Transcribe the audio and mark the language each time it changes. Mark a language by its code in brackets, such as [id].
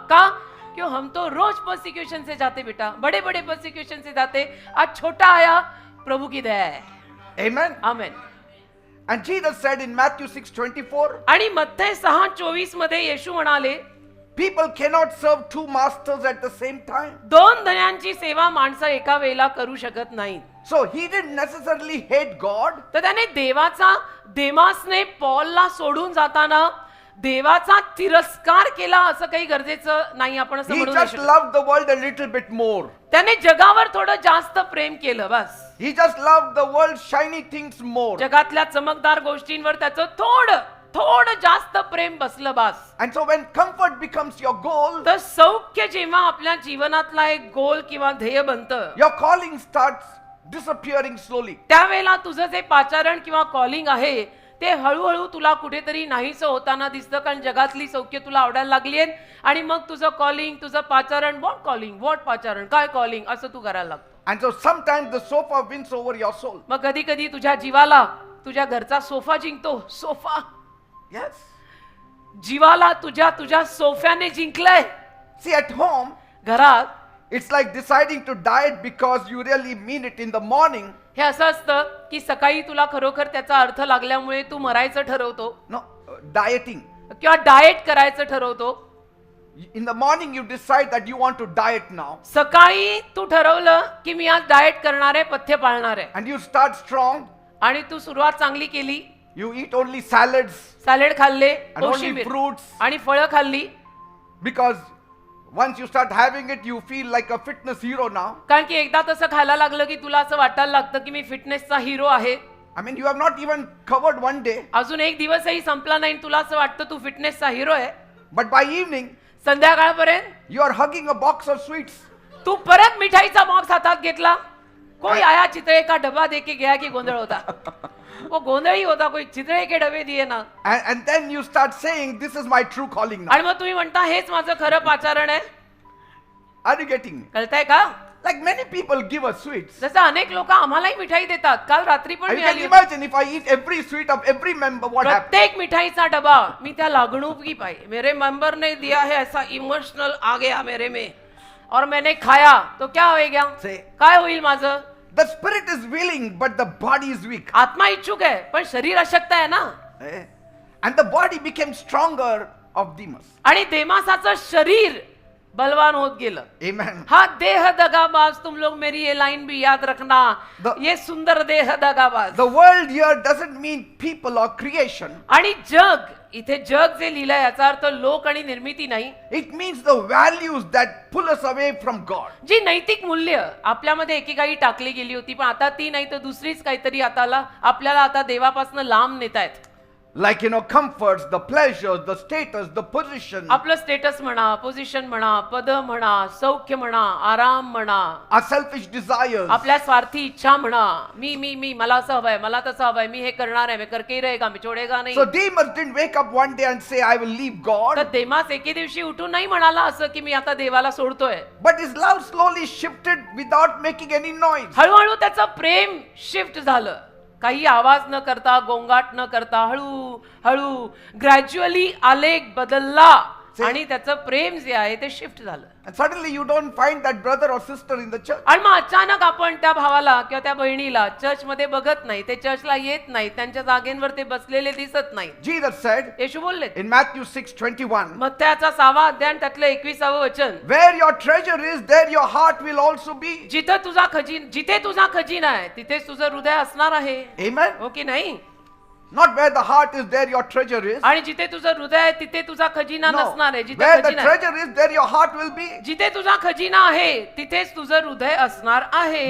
[hi] का? क्यों हम तो रोज परसिक्यूशन से जाते बेटा, बड़े बड़े परसिक्यूशन से जाते, आज छोटा आया, प्रभु की दया है. [en] Amen. [mr] Amen. [en] And Jesus said in Matthew 6:24, [mr] आणि मत्थय 6:24 मध्ये येशू म्हणाले, [en] people cannot serve two masters at the same time. [mr] दोन धन्यांची सेवा माणसं एका वेळेला करू शकत नाहीत. [en] So he didn't necessarily hate God. [mr] तर त्याने देमासने पॉलला सोडून जाताना देवाचा तिरस्कार केला असं काही गरजेचं नाही, आपण असं [en] He [mr] म्हणू नाही [en] just [mr] शकत. [en] loved the world a little bit more. [mr] त्याने जगावर थोडं जास्त प्रेम केलं बस. [en] He just loved the world's shiny things more. [mr] जगातल्या चमकदार गोष्टींवर त्याचं थोडं जास्त प्रेम बसलं बास. [en] And so when comfort becomes your goal, [mr] तर सौख्य जेव्हा आपल्या जीवनातला एक गोल किंवा ध्येय बनतं, [en] your calling starts disappearing slowly. [mr] त्यावेळेला तुझं जे पाचारण किंवा कॉलिंग आहे ते हळूहळू तुला कुठेतरी नाहीसं होताना दिसतं, कारण जगातली सौख्य तुला आवडायला लागली आहे आणि मग तुझं कॉलिंग, तुझं पाचारण, [en] what calling, what पाचारण, [mr] काय कॉलिंग, असं तू करायला लागतो. [en] And so sometimes the sofa wins over your soul. [mr] मग कधी कधी तुझ्या जीवाला तुझ्या घरचा सोफा जिंकतो. Sofa, [en] Yes. [mr] जीवाला तुझ्या सोफ्याने जिंकलंय. [en] See, at home, [mr] घरात [en] it's like deciding to diet because you really mean it in the morning. [mr] हे असं असतं की सकाळी तुला खरोखर त्याचा अर्थ लागल्यामुळे तू मरायचं ठरवतो [en] No, dieting. [mr] किंवा डाएट करायचं ठरवतो. [en] In the morning, you decide that you want to diet now. [mr] सकाळी तू ठरवलं की मी आज डाएट करणार आहे, पथ्य पाळणार आहे, [en] And you start strong. [mr] आणि तू सुरुवात चांगली केली. [en] You eat only salads [mr] salad खाल्ले, [en] and only [mr] कोशिंबीर [en] fruits. [mr] आणि फळं खाल्ली, [en] Because once you start having it, you feel like a fitness hero now. [mr] कारण की एकदा तसं खायला लागलं की तुला असं वाटायला लागतं की मी फिटनेसचा हिरो आहे. [en] I mean, you have not even covered one day. [mr] अजून एक दिवसही संपला नाही, तुला असं वाटतं तू फिटनेसचा हिरो आहे. [en] But by evening, [mr] संध्याकाळपर्यंत [en] you are hugging a box of sweets. [mr] तू परत मिठाईचा बॉक्स हातात घेतला. [hi] कोई आया चितळे का डबा देके गया की गोंधळ होता. वो गोंधळ ही होता, कोई चितळे के डबे दिए ना. [en] And then you start saying, this is my true calling now. [mr] आणि मग तुम्ही म्हणता हेच माझं खरं पाचारण आहे. [en] Are you getting me? [mr] कळतंय का? [en] Like many people give us sweets. [mr] जसं अनेक लोक आम्हालाही मिठाई देतात. काल रात्री पण [en] And you [mr] मिळाली [en] can [mr] होती. [en] imagine if I eat every sweet of every member, what happens? [mr] प्रत्येक मिठाईचा डबा मी त्या लागणूक की पाई, [hi] मेरे मेंबर ने दिया है, ऐसा इमोशनल आ गया मेरे में और मैंने खाया तो क्या होएगा? [en] Say. [mr] काय होईल माझं? [en] The spirit is willing, but the body is weak. [mr] आत्मा इच्छुक आहे पण शरीर अशक्त आहे ना. Eh? [en] And the body became stronger of Demas. [mr] आणि देमासाचं शरीर बलवान होत गेलं. [en] Amen. [hi] हा देह दगाबाज, तुम लोग मेरी ये लाइन भी याद रखना, ये सुंदर देह दगाबाज. [en] The world here doesn't mean people or creation. [mr] आणि जग, इथे जग जे लिहिलंय याचा अर्थ लोक आणि निर्मिती नाही. [en] It means the values that pull us away from God. [mr] जी नैतिक मूल्य आपल्यामध्ये एकेकाळी टाकली गेली होती, पण आता ती नाही तर दुसरीच काहीतरी आपल्याला आता देवापासून लांब नेतायत. [en] Like, comforts, the pleasures, the status, the position, [mr] आपलं स्टेटस म्हणा, पोझिशन म्हणा, पद म्हणा, सौख्य म्हणा, आराम म्हणा, [en] our selfish desires. [mr] आपल्या स्वार्थी इच्छा म्हणा, मी मला असं हवंय, मला तसं हवंय, मी हे करणार आहे, मी [hi] करके ही रहेगा, मी छोडेगा नाही. [en] So Demas didn't wake up one day and say, I will leave God. [mr] तर देमास एके दिवशी उठून नाही म्हणाला असं की मी आता देवाला सोडतोय. [en] But his love slowly shifted without making any noise. [mr] हळूहळू त्याचं प्रेम शिफ्ट झालं, काही आवाज न करता, गोंगाट न करता, हळू ग्रॅज्युअली आलेख बदलला आणि त्याचं प्रेम जे आहे ते शिफ्ट झालं. [en] And suddenly you don't find that brother or sister in the church. [mr] आणि मग अचानक आपण त्या भावाला किंवा त्या बहिणीला चर्च मध्ये बघत नाही, ते चर्चला येत नाही, त्यांच्या जागेंवर ते बसलेले दिसत नाही. [en] Jesus said [mr] येशू बोलले [en] in Matthew 6:21, [mr] मत्थ्याचा 6वा अध्याय आणि त्यातलं 21वं वचन, [en] where your treasure is, there your heart will also be. [mr] जिथे तुझा खजिना आहे तिथेच तुझं हृदय असणार आहे. [en] Amen. [mr] हो की नाही? [en] Not where the heart is, there your treasure is. [mr] आणि जिथे तुझं हृदय आहे तिथे तुझा खजिना [en] No. [mr] नसणार आहे. जिथे [en] Where the [mr] खजिना आहे, [en] treasure is, there your heart will be. [mr] जिथे तुझा खजिना आहे तिथेच तुझं हृदय असणार आहे.